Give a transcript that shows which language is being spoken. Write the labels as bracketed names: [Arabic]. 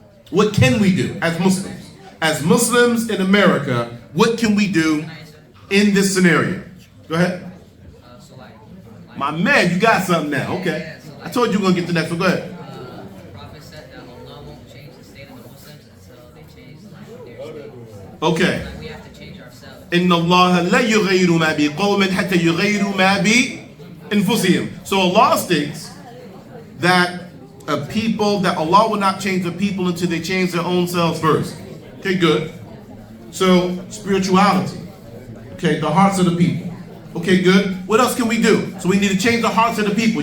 [English] What can we do as Muslims? As Muslims in America, what can we do in this scenario? Go ahead. So My man, you got something now. Okay. Yeah, so I told you we're going to get the next one. Go ahead. the Prophet said that Allah won't change the state of the Muslims until they change their state. Okay. Like we have to change ourselves. [Arabic] إن الله لا يغير ما بقوم حتى يغيروا ما بأنفسهم. [English] So Allah states that Allah will not change the people until they change their own selves first. Okay, good. So spirituality. Okay, the hearts of the people. Okay, good. What else can we do? So we need to change the hearts of the people.